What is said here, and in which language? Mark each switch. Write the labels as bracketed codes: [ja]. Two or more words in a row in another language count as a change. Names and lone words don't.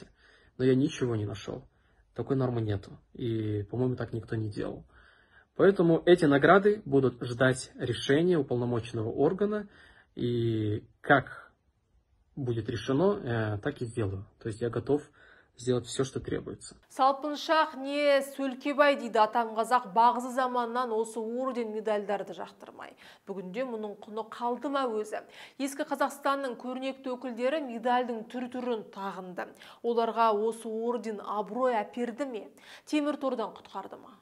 [ru] Но я ничего не нашел. Такой нормы нету. И, по-моему, так никто не делал. Поэтому эти награды будут ждать решения уполномоченного органа. И как будет решено, так и сделаю. То есть я готов сделать все, что требуется. [kk] Салпыншақ не сөлкебай дейді атам қазақ, бағзы заманнан осы орден медальдарды жақтырмай. Бүгінде мұның құны қалды ма өзі? Ескі Қазақстанның көрнекті өкілдері медальдің түр-түрін тағынды. Оларға осы орден абырой әперді ме? Темір тордан құтқарды ма?